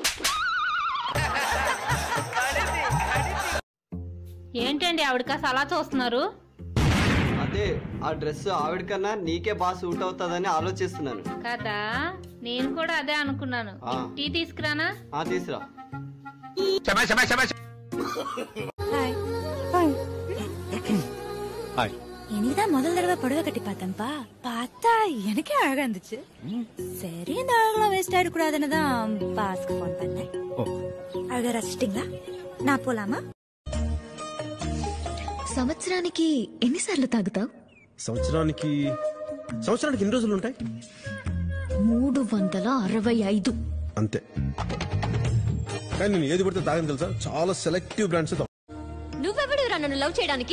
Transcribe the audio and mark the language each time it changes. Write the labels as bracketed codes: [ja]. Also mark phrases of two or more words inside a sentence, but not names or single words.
[te] ఏంటండి ఆవిడ కాస్త అలా చూస్తున్నారు? అదే ఆ డ్రెస్ ఆవిడకన్నా నీకే బాగా సూట్ అవుతుందని ఆలోచిస్తున్నాను కదా, నేను కూడా అదే అనుకున్నాను. టీ తీసుకురానా? తీసురా. [ta] இனிதான் முதல் தடவை புடவை கட்டி பார்த்தேன்ப்பா. பார்த்தா எனக்கே அழகா இருந்துச்சு. சரி இந்த அழகெல்லாம் வேஸ்ட் ஆயிடக்கூடாதுன்னு தான் பாஸ்க்கு போன் பண்ணேன். அழகா ரசிச்சிட்டீங்களா? நான் போலாமா? [te] సంవత్సరానికి ఎన్నిసార్లు తాగుతావు? సంవత్సరానికి ఎన్ని రోజులు ఉంటాయి? 365 అంతే. కానీ నేను ఏది పడితే తాగని తెలుసా, చాలా [en] selective brands. [te] నువ్వెవడురా నన్ను లవ్ చేయడానికి?